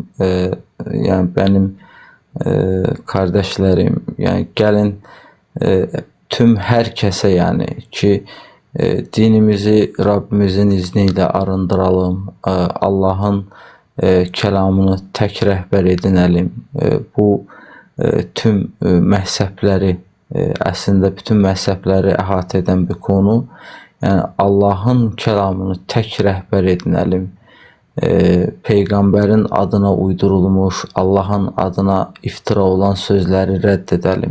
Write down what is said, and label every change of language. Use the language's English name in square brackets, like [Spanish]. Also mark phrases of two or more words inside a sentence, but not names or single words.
[Turkish] Yani benim kardeşlerim, yani gelin tüm herkese, yani ki dinimizi Rabbimizin izniyle arındıralım. Allah'ın kelamını tek rehber edinelim. [Azerbaijani] Bu tüm məhzəbləri, əslində bütün məhzəbləri əhatə edən bir konu. Yəni Allahın kəlamını tək rəhbər edinəlim. Peyğəmbərin adına uydurulmuş, Allahın adına iftira olan sözləri rədd edəlim.